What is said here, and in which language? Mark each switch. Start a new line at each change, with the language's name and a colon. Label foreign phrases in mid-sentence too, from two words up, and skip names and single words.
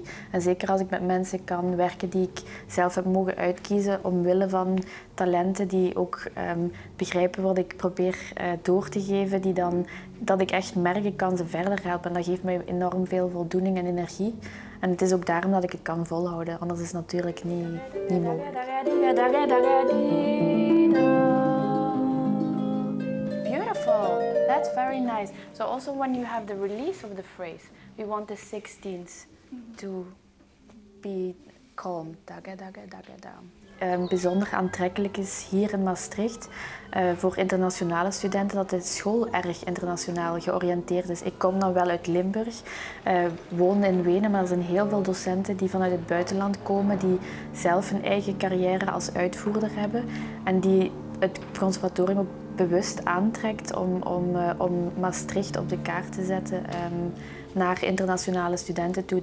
Dutch: En zeker als ik met mensen kan werken die ik zelf heb mogen uitkiezen omwille van talenten die ook begrijpen wat ik probeer door te geven, dat ik echt merk ik kan ze verder helpen. En dat geeft mij enorm veel voldoening en energie. En het is ook daarom dat ik het kan volhouden, anders is het natuurlijk niet mogelijk.
English: Beautiful. That's very nice. So also when you have the release of the phrase, we want the 16th to be calm. Daga, daga, daga, da.
Dutch: Bijzonder aantrekkelijk is hier in Maastricht voor internationale studenten dat de school erg internationaal georiënteerd is. Ik kom dan wel uit Limburg, woon in Wenen, maar er zijn heel veel docenten die vanuit het buitenland komen, die zelf een eigen carrière als uitvoerder hebben en die het conservatorium ook bewust aantrekt om Maastricht op de kaart te zetten naar internationale studenten toe.